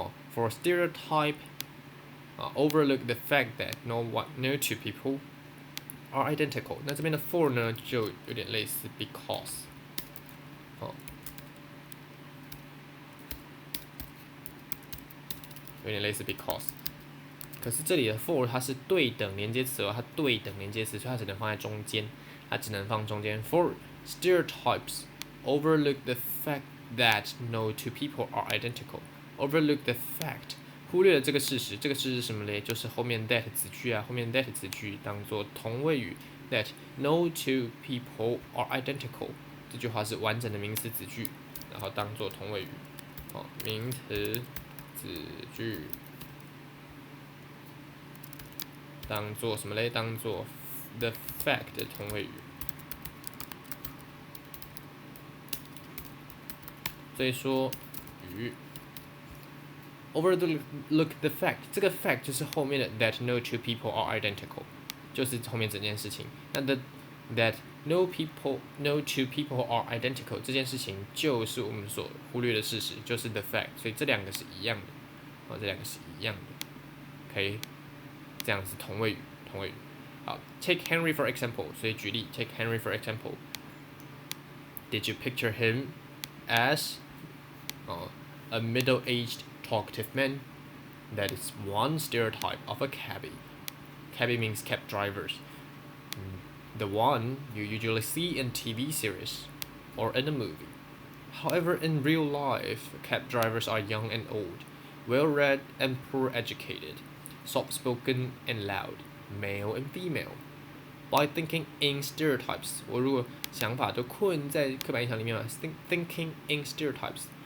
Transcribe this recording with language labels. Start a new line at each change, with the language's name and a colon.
English: For stereotype, overlook the fact that no two people are identical.
Chinese: 那这边的 for 呢，就有点类似 because，有点类似 because。可是这里的 for 它是对等连接词哦，它对等连接词，所以它只能放在中间，它只能放中间。
English: For stereotypes, overlook the fact that no two people are identical. Overlook the fact，
Chinese: 忽略了这个事实。这个事实是什么嘞？就是后面 that 子句啊，后面 that 子句当做同位语 ，
English: that no two people are identical。
Chinese: 这句话是完整的名词子句，然后当做同位语。名词子句当做什么嘞？当做
English: the fact
Chinese: 的同位语。所以说
English: overlook the fact，
Chinese: 这个 fact 就是后面的
English: that no two people are identical，
Chinese: 就是后面整件事情。那
English: that no two people are identical
Chinese: 这件事情就是我们所忽略的事实，就是
English: the fact，
Chinese: 所以这两个是一样的，这两个是一样的，可以这样是同位语。
English: 好 ，take Henry for example，
Chinese: 所以举例
English: take Henry for example。 Did you picture him as a middle-aged talkative man? That is one stereotype of a cabbie. Cabbie means cab drivers. The one you usually see in TV series or in a movie. However, in real life, cab drivers are young and old, well-read and poor-educated, soft-spoken and loud, male and female. By thinking in stereotypes，
Chinese: 我如果想法都困在刻板印象里面嘛 ，
English: thinking in stereotypes。